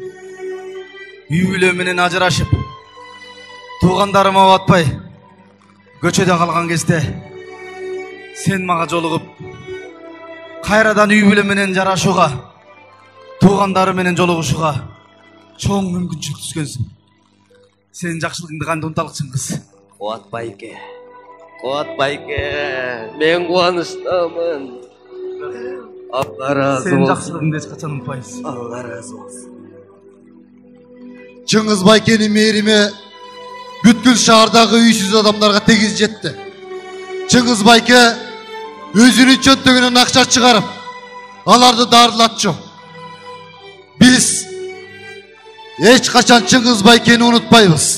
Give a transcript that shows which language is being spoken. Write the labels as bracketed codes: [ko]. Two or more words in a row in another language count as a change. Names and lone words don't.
[ky] Үй бүлө менен ажырашып, туугандарыма батпай, көчөдө калган кезде сен мага жолугуп, кайрадан үй бүлө менен жарашууга, туугандары менен жолугушууга чоң мүмкүнчүлүк түзгөнсүң. Сенин жакшылыгыңды кантип унуталык, Чыңгыз? Кубат байке, мен кубанычтамын. [tr] Allah razı [ky] Сенин [tr] olsun. [ky] жакшылыгыңды эч качан унутпайбыз. [tr] Allah razı olsun. [ky] Чыңгыз Байкенин мээрими бүткүл шаардагы үйсүз адамдарга тегиз жетти. Чыңгыз Байке өзүнүн чөнтөгүнөн акча чыгарып, аларды дарылатчу. Биз эч качан Чыңгыз Байкени унутпайбыз.